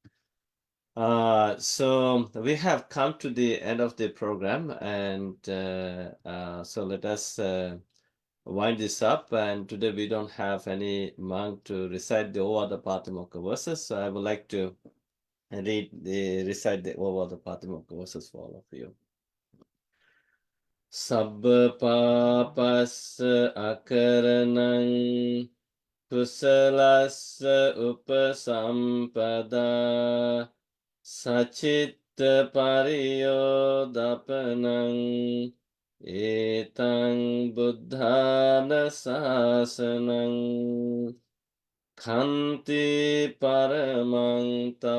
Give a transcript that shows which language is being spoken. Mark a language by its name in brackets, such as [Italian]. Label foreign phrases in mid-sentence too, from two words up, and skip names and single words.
[English] So we have come to the end of the program, and so let us wind this up. And today we don't have any monk to recite the Ovada Patimokkha verses, so I would like to recite the Ovada Patimokkha verses for all of you. [Pali] Sabba papassa akaranang kusalassa upasampada sacitta pariyodapanang etang buddhana sasanang khanti paramang